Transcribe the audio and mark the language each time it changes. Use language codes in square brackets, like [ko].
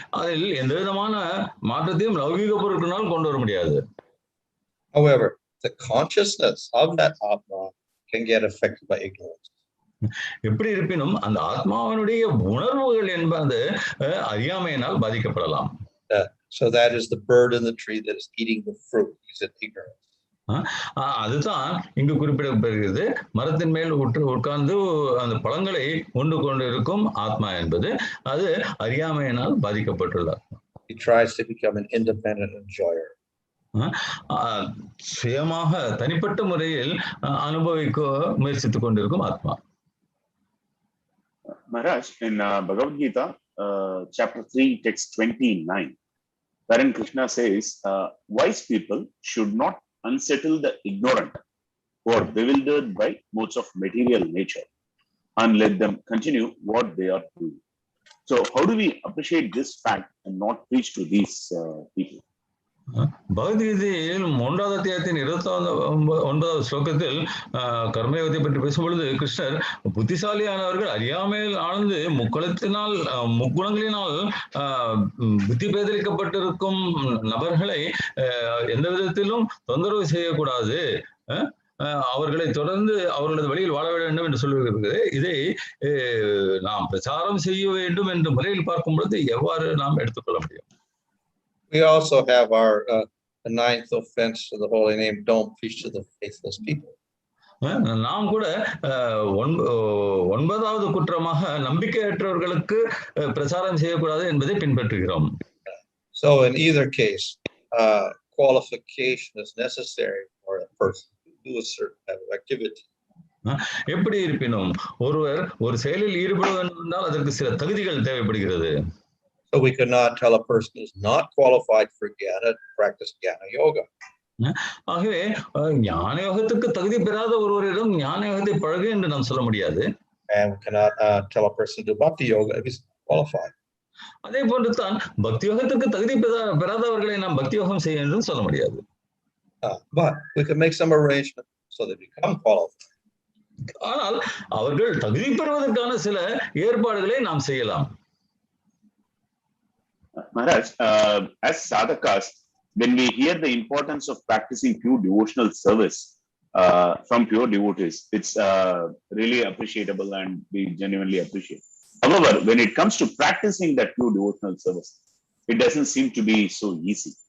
[ta] அதில் எந்த விதமான மாற்றத்தையும் லௌகிக பொருட்களால் கொண்டு வர முடியாது. [en] However, the consciousness of that atma can get affected by ignorance. [ta] எப்படி இருப்பினும் அந்த ஆத்மாவினுடைய உணர்வுகள் என்பது அறியாமையினால் பாதிக்கப்படலாம். [en] So that is the bird in the tree that is eating the fruit. He's in ignorance. [ta] அதுதான் இங்கு குறிப்பிடப்படுகிறது. மரத்தின் மேல் உட்கார்ந்து அந்த பழங்களை உண்டு கொண்டிருக்கும் ஆத்மா என்பது அது அறியாமையினால் பாதிக்கப்பட்டுள்ளார். [en] He tries to become an independent enjoyer. [ta] சுயமாக தனிப்பட்ட முறையில் அனுபவிக்க முயற்சித்துக் கொண்டிருக்கும் ஆத்மா. [en] Maharaj, in Bhagavad Gita, chapter 3, text 29, wherein Krishna says, wise people should not unsettle the ignorant who are bewildered by modes of material nature and let them continue what they are doing. So how do we appreciate this fact and not preach to these people? [ta] பகவத்கீதையில் 3வது அத்தியாயத்தின் 29வது ஸ்லோகத்தில் கர்மயோகத்தை பற்றி பேசும்பொழுது கிருஷ்ணர் புத்திசாலியானவர்கள் அறியாமையில் ஆழ்ந்து முக்குணங்களினால் புத்தி பேதலிக்கப்பட்டிருக்கும் நபர்களை எந்த விதத்திலும் தொந்தரவு செய்யக்கூடாது, அவர்களை தொடர்ந்து அவர்களது வழியில் வாழ வேண்டும் என்று சொல்லுகிறது. இதை நாம் பிரச்சாரம் செய்ய வேண்டும் என்ற முறையில் பார்க்கும் பொழுது எவ்வாறு நாம் எடுத்துக்கொள்ள முடியும்? [en] We also have our ninth offense to the holy name, don't preach to the faithless people. [ta] நாம் கூட 9வது குற்றமாக நம்பிக்கையற்றவர்களுக்கு பிரச்சாரம் செய்யக்கூடாது என்பதை பின்பற்றுகிறோம். [en] So in either case, qualification is necessary for a person to do a certain type of activity. [ta] எப்படி இருப்பினும் ஒருவர் ஒரு செயலில் ஈடுபட வேண்டும் என்றால் அதற்கு சில தகுதிகள் தேவைப்படுகிறது. [en] So we cannot tell a person who's not qualified for jnana to practice jnana yoga. [ta] ஆகவே ஞான யோகத்துக்கு தகுதி பெறாத ஒருவரிடம் ஞான யோகத்தை பழகு என்று நாம் சொல்ல முடியாது. [en] And we cannot tell a person to do bhakti yoga if he's qualified. [ta] அதே போன்று தான் பக்தி யோகத்துக்கு தகுதி பெறாதவர்களை நாம் பக்தி யோகம் செய்ய என்று சொல்ல முடியாது. [en] But we can make some arrangement so they become qualified. [ta] ஆனால் அவர்கள் தகுதி பெறுவதற்கான சில ஏற்பாடுகளை நாம் செய்யலாம். [en] Maharaj, as sadhakas, when we hear the importance of practicing pure devotional service from pure devotees, it's really appreciable and we genuinely appreciate. However, when it comes to practicing that pure devotional service, it doesn't seem to be so easy.